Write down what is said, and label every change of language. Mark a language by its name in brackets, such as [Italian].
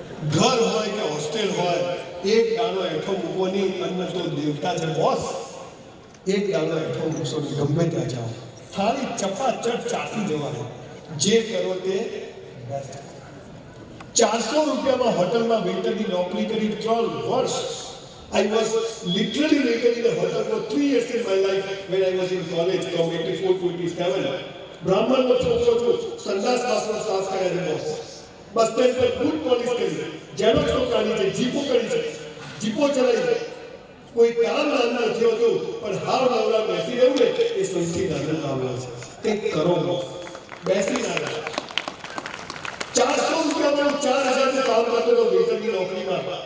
[Gujarati] ઘર હોય કે હોસ્ટેલ હોય, એક દાણો એઠો મૂકવાની. અન્ન તો દેવતા છે બોસ. એક દાણો એઠો મૂકશો ગમે ત્યાં જાઓ, થાળી ચપાચટ ચાટી જવાનું. જે કરો તે બેસ્ટ. 400 રૂપિયામાં હોટલમાં વેઇટરની નોકરી કરી 3 વર્ષ. [English] I was literally waiter in the hotel for 3 years in my life when I was in college from 84 to 87. [Gujarati] બ્રાહ્મણનો છોકરો છું, સંદાસ બાથરૂમ સાફ કર્યા છે બોસ. બસ સ્ટેન્ડ પર બૂટ પોલિશ કરી, ઝેરોક્સો કાઢી છે, જીપો કરી છે, જીપો ચલાવી છે. કોઈ કામ નાનું નથી હોતું, પણ હાવ નવરા બેસી રહેવું ને એ સૌથી નાનું કામ છે. કંઈક કરો બોસ, બેસી ના રહે. 400 રૂપિયામાં 4000નું કામ કરતો હતો વેઇટરની નોકરીમાં.